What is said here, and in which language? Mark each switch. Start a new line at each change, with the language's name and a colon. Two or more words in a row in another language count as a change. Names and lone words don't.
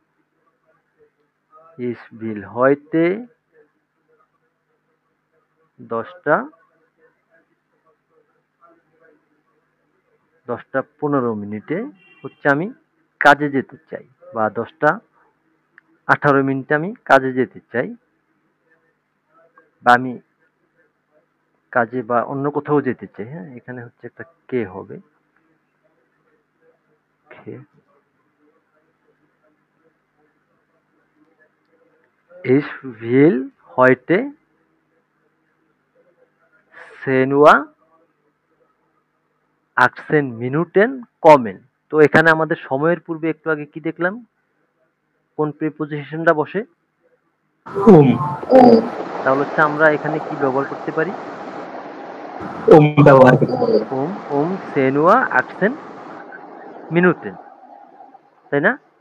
German: Ich will heute
Bangla: 10:15 হচ্ছে আমি কাজে যেতে চাই, বা 10:18 আমি কাজে যেতে চাই, বা আমি কাজে বা অন্য কোথাও যেতে চাই, হ্যাঁ? এখানে হচ্ছে একটা কে হবে, খে।
German: Ich will heute 10:18 kommen।
Bangla: তো এখানে আমাদের সময়ের পূর্বে একটু আগে কি দেখলাম? কোন প্রিপজিশনটা বসে? উম উম, তাহলে হচ্ছে আমরা এখানে কি ব্যবহার করতে পারি? ব্যবহার করতে পারি।
German: um 10:18 Minuten, তাই না?